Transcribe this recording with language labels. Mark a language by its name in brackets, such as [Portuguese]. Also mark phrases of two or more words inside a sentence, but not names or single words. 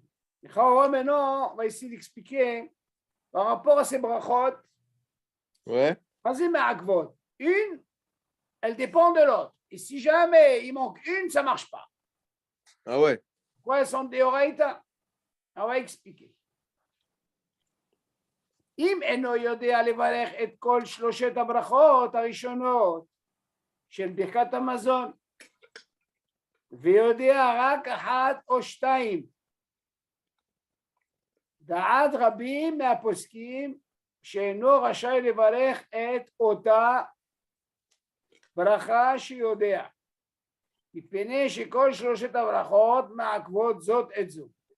[French] Maintenant, on va essayer d'expliquer par rapport à ces brachot. Ouais. Vas-y, mais Akvot. Une, elle dépend de l'autre. Et si jamais il manque une, ça ne marche pas. Ah ouais. Pourquoi elles sont des oraïta? On va expliquer. [Hebrew] אם אינו יודע לברך את כל 3 הברכות הראשונות של ברכת המזון, ויודע רק 1 או 2, דעת רבים מהפוסקים שאינו רשאי לברך את אותה ברכה שיודע, מפני שכל 3 הברכות מעכבות זאת את זו.